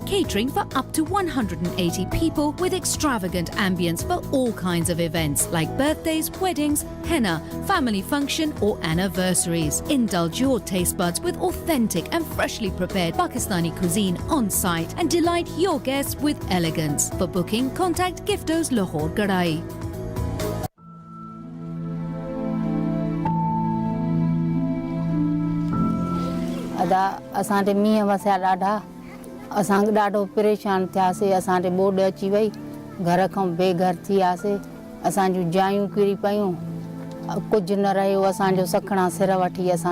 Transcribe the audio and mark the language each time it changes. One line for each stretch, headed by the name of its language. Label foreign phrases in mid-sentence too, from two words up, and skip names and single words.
English: Catering for up to 180 people with extravagant ambience for all kinds of events like birthdays, weddings, henna, family function or anniversaries. Indulge your taste buds with authentic and freshly prepared Pakistani cuisine on site and delight your guests with elegance. For booking, contact Gifto's Lahore Kadai.
Sindhi: असांजे मींहं वसिया ॾाढा असांखे ॾाढो परेशान थियासीं असांजे ॿोॾ अची वई घर खां बेघर थी वियासीं असांजूं जायूं किरी पियूं कुझु न रहियो असांजो सखणा सिर वठी असां